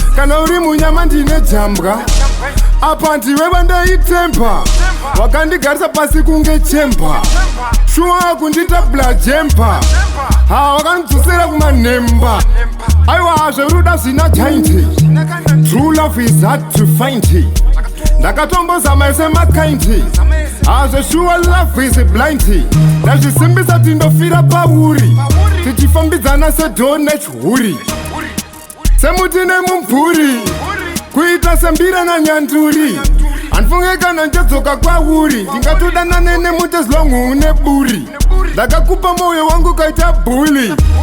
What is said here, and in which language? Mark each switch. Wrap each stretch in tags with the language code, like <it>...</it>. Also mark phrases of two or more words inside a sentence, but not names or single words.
<sn>Kana uri munyama ndine jambwa. Apa ndiwe vandaitemba. Wakandigarisa pasi kunge chemba. Shuwa kundita bla jemba. Ha, wakandidzosera kumanemba. Aiwa, zveruda zvina jaindi.</sn> <en>True love is hard to find.</en> <sn>Ndakatombozama ese makaindi. Ha, zveshuwa</sn> <en>love is blind.</en> <sn>Ndazvisimbisa tindofira pauri. Tichifambidzana sedho nechhuri. Semuti nemumvuri. Kuita sembira nanyanduri. Handifunge kana ndadzoka kwauri. Ndingatodana nene muti</sn> <en>as long</en> <sn>une buri. Ndakakupa moyo wangu kaita bhuli.</sn>